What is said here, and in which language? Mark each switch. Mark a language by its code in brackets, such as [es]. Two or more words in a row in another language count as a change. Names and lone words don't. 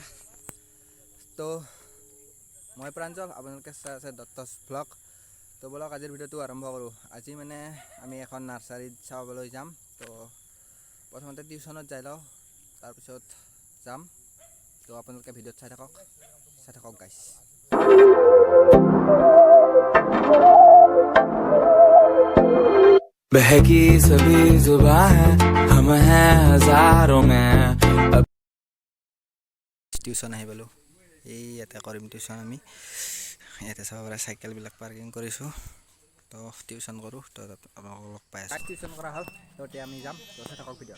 [as] তো মই প্ৰাঞ্জল, আপোনালোকে চাই আছে দত্তছ ব্লগ। তো বলক আজিৰ ভিডিঅ'টো আৰম্ভ কৰোঁ। আজি মানে আমি এখন নাৰ্চাৰীত চাবলৈ যাম। তো প্ৰথমতে টিউশ্যনত যাই লওঁ, তাৰপিছত যাম। তো আপোনালোকে ভিডিঅ'ত চাই থাকক গাইছ। [hi] बहकी सभी जुबां है हम हैं हजारों में [as] টিউশ্যন আহি পালোঁ। এই ইয়াতে কৰিম টিউশ্যন আমি। ইয়াতে চাব পাৰে চাইকেলবিলাক পাৰ্কিং কৰিছোঁ। তো টিউশ্যন কৰোঁ, তো আপোনালোকক লগ পাই আছোঁ। টিউশ্যন কৰা হ'ল, তো এতিয়া আমি যাম। তো চাই থাকক ভিডিঅ'ত।